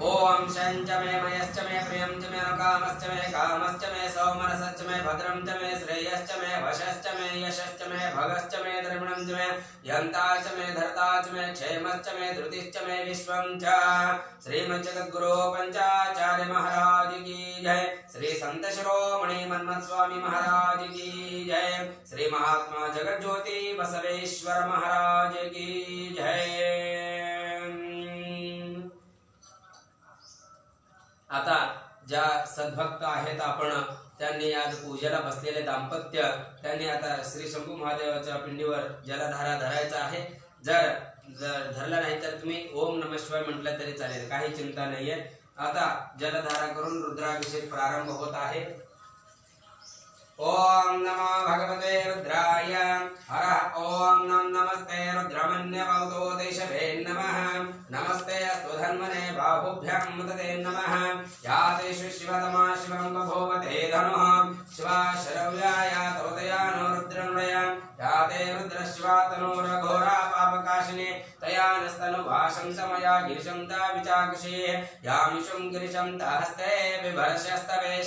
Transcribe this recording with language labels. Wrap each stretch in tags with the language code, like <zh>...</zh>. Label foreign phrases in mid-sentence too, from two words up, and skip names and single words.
<sa>ओम शं च मे मयश्च मे प्रियं च मे अनुकामश्च मे कामश्च मे सौमनसश्च मे भद्रं च मे श्रेयश्च मे वशश्च मे यशश्च मे भगश्च मे द्रविणं च मे यन्ता च मे धर्ता च मे क्षेमश्च मे धृतिश्च मे विश्वं च।</sa> <hi>श्रीमज्जगद्गुरो पंचाचार्य महाराज की जय। श्री संत शिरोमणि मन्मथ स्वामी महाराज की जय। श्री महात्मा जगत ज्योति बसवेश्वर महाराज की जय।</hi> <mr>आता ज्या सद्भक्त आहेत आपण त्यांनी आज पूजेला बसलेले दाम्पत्य त्यांनी आता श्री शंभू महादेवाच्या पिंडीवर जलधारा धरायचा आहे। जर धरला नाही तर तुम्ही</mr> <sa>ओम नमः शिवाय</sa> <mr>म्हटलं तरी चालेल, काही चिंता नाहीये। आता जलधारा करून रुद्राभिषेक प्रारंभ होत आहे।</mr> <sa>ओम नमो भगवते रुद्राय हर ओम नमस्ते रुद्रमन्यवतो देशभे नमः नमस्ते अस्तु धन्वने बाहुभ्यां मुदते नमः या तेषु शिवतमा शिवं बभूवते धनुः शिवा शरव्याय तोदयानो रुद्रन्वया या ते रुद्र शिवा तनोरघोरा पापकाशिने तया नस्तनुभाषं समया गिरिशं ताविचाकषे यामिषं गिरिशं तहस्ते बिभर्षस्तवे</sa>